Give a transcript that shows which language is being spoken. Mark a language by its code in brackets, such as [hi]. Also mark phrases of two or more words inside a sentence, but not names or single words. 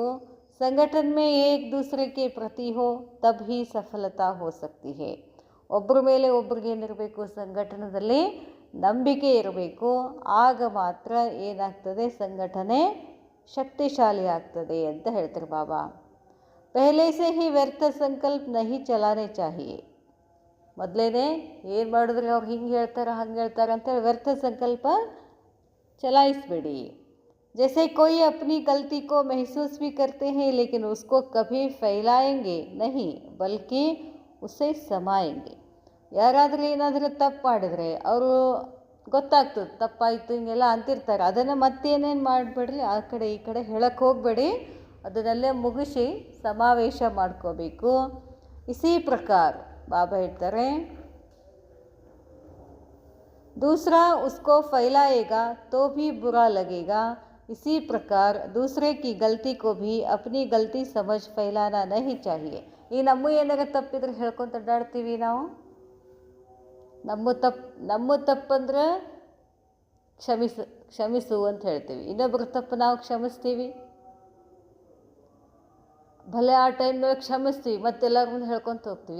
[hi] संगठन में एक दूसरे के प्रति हो तब ही सफलता हो सकती है. [kn] ಒಬ್ಬರ ಮೇಲೆ ಒಬ್ರಿಗೆ ಏನಿರಬೇಕು? ಸಂಘಟನೆಯಲ್ಲಿ ನಂಬಿಕೆ ಇರಬೇಕು. ಆಗ ಮಾತ್ರ ಏನಾಗ್ತದೆ? ಸಂಘಟನೆ ಶಕ್ತಿಶಾಲಿ ಆಗ್ತದೆ ಅಂತ ಹೇಳ್ತಾರೆ ಬಾಬಾ. [hi] पहले से ही व्यर्थ संकल्प नहीं चलाने चाहिए. [kn] ಮೊದಲೇನೆ ಏನು ಮಾಡಿದ್ರೆ ಅವ್ರು ಹಿಂಗೆ ಹೇಳ್ತಾರೆ ಹಂಗೆ ಹೇಳ್ತಾರೆ ಅಂತೇಳಿ ವ್ಯರ್ಥ ಸಂಕಲ್ಪ ಚಲಾಯಿಸಬೇಡಿ. [hi] जैसे कोई अपनी गलती को महसूस भी करते हैं लेकिन उसको कभी फैलाएंगे नहीं बल्कि उसे समाएंगे. [kn] ಯಾರಾದರೂ ಏನಾದರೂ ತಪ್ಪು ಮಾಡಿದರೆ ಅವರು ಗೊತ್ತಾಗ್ತದೆ ತಪ್ಪಾಯಿತು ಹಿಂಗೆಲ್ಲ ಅಂತಿರ್ತಾರೆ. ಅದನ್ನು ಮತ್ತೇನೇನು ಮಾಡಬೇಡ್ರಿ, ಆ ಕಡೆ ಈ ಕಡೆ ಹೇಳಕ್ಕೆ ಹೋಗಬೇಡಿ, ಅದನ್ನೆಲ್ಲೇ ಮುಗಿಸಿ ಸಮಾವೇಶ ಮಾಡ್ಕೋಬೇಕು. [hi] इसी प्रकार [kn] ಬಾಬಾ ಹೇಳ್ತಾರೆ, [hi] दूसरा उसको फैलाएगा तो भी बुरा लगेगा. इसी प्रकार दूसरे की गलती को भी अपनी गलती समझ फैलाना नहीं चाहिए. [kn] ಈ ನಮ್ಮ ಏನಾರ ತಪ್ಪಿದ್ರೆ ಹೇಳ್ಕೊಂತ ಅಡ್ಡಾಡ್ತೀವಿ ನಾವು. ನಮ್ಮ ತಪ್ಪಂದ್ರೆ ಕ್ಷಮಿಸು ಅಂತ ಹೇಳ್ತೀವಿ. ಇನ್ನೊಬ್ಬರ ತಪ್ಪು ನಾವು ಕ್ಷಮಿಸ್ತೀವಿ. ಭಲೆ ಆ ಟೈಮ್ನಲ್ಲಿ ಕ್ಷಮಿಸ್ತೀವಿ, ಮತ್ತೆಲ್ಲರ ಮುಂದೆ ಹೇಳ್ಕೊತ ಹೋಗ್ತೀವಿ.